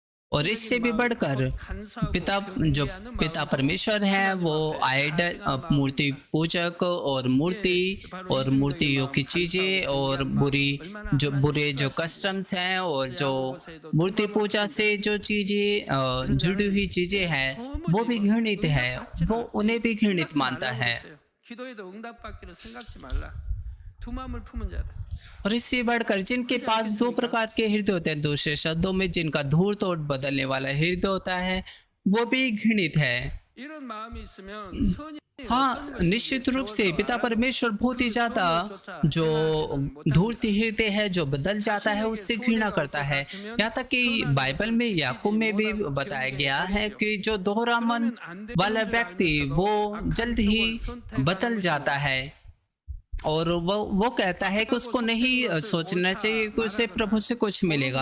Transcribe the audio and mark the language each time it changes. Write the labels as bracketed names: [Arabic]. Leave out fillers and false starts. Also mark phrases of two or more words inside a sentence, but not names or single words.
[Hindi] और इससे भी बढ़कर जो पिता परमेश्वर है वो आइडल मूर्ति पूजक और मूर्तियों की चीजें और बुरे जो कस्टम्स हैं और जो मूर्ति पूजा से जो चीजें जुड़ी हुई चीजें हैं वो भी घृणित है, वो उन्हें भी घृणित मानता है। [Korean] 기도에도 응답받기를 생각지 말라. 두 마음을 품은 자다. [Hindi] और इससे बढ़कर जिनके पास दो प्रकार के हृदय होते हैं, दूसरे शब्दों में जिनका धूल तोड़ बदलने वाला हृदय होता है, वो भी घृणित है। [Korean] 이런 마음이 있으면 선이 [Hindi] हाँ, निश्चित रूप से पिता परमेश्वर बहुत ही ज्यादा जो धूर्त हृदय है जो बदल जाता है उससे घृणा करता है। यहाँ तक कि बाइबल में याकूब में भी बताया गया है कि जो दोहरा मन वाला व्यक्ति वो जल्द ही बदल जाता है और वो कहता है कि उसको नहीं सोचना चाहिए कि उसे प्रभु से कुछ मिलेगा।